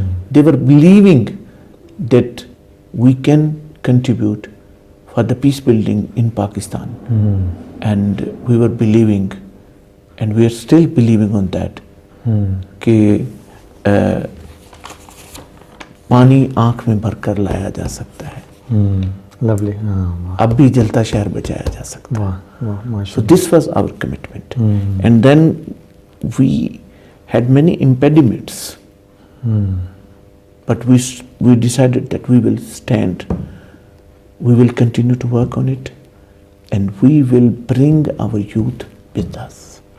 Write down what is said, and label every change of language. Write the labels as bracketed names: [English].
[English] They were believing that we can contribute for the peace building in Pakistan. And we were believing, and we are still believing on that, [Hindi] कि पानी आँख में भरकर लाया जा सकता है. [English] Lovely. [Hindi] अब भी जलता शहर बचाया जा सकता है. [English] Wow. So this was our commitment. And then we had many impediments. But we decided that we will stand, we will continue to work on it, and we will bring our youth with us.